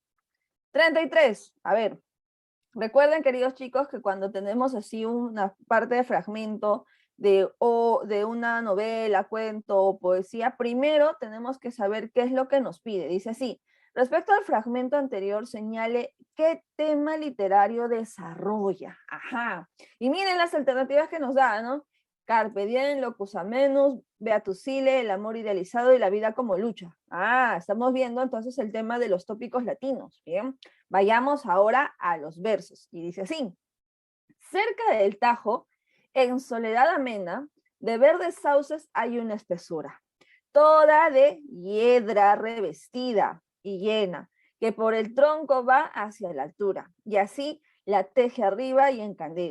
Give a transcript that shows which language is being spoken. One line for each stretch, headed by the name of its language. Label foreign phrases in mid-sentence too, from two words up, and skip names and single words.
Spanish: 33, a ver, recuerden, queridos chicos, que cuando tenemos así una parte de fragmento de una novela, cuento o poesía, primero tenemos que saber qué es lo que nos pide. Dice así, respecto al fragmento anterior, señale qué tema literario desarrolla. Ajá. Y miren las alternativas que nos da, ¿no?
Latin: Carpe diem, locus amenus, beatus sile,
Spanish: el amor idealizado y la vida como lucha. Ah, estamos viendo entonces el tema de los tópicos latinos, ¿bien? Vayamos ahora a los versos. Y dice así, cerca del Tajo, en soledad amena, de verdes sauces hay una espesura, toda de hiedra revestida y llena, que por el tronco va hacia la altura, y así la teje arriba y encadena.